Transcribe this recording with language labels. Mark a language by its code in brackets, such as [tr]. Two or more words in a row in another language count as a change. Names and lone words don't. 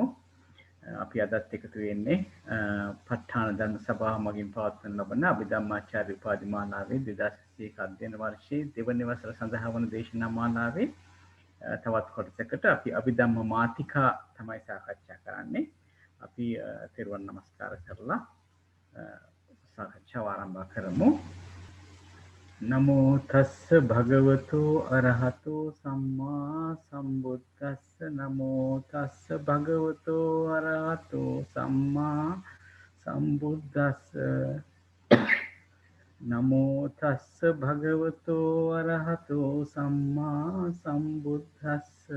[si] අපි අදත් එකතු වෙන්නේ ප ဋ ාණ ධර්ම සභාව මගින් පවත්වන ලබන අභිධම්මාචාර්ය උපාධි මාලාවේ 2021 අධ්‍යයන වර්ෂයේ දෙවන වසර සඳහා වන දේශනා මාලාවේ තවත් කොටසකට අපි අභිධම්ම මාතිකා තමයි සාකච්ඡා කරන්නේ. අපි තෙරුවන් නමස්කාර කරලා සාකච්ඡාව ආරම්භ කරමු. [pi] නමෝ තස්ස භගවතු අරහතු සම්මා සම්බුද්දස්ස නමෝ තස්ස භගවතු අරහතු සම්මා සම්බුද්දස්ස නමෝ තස්ස භගවතු අරහතු සම්මා සම්බුද්දස්ස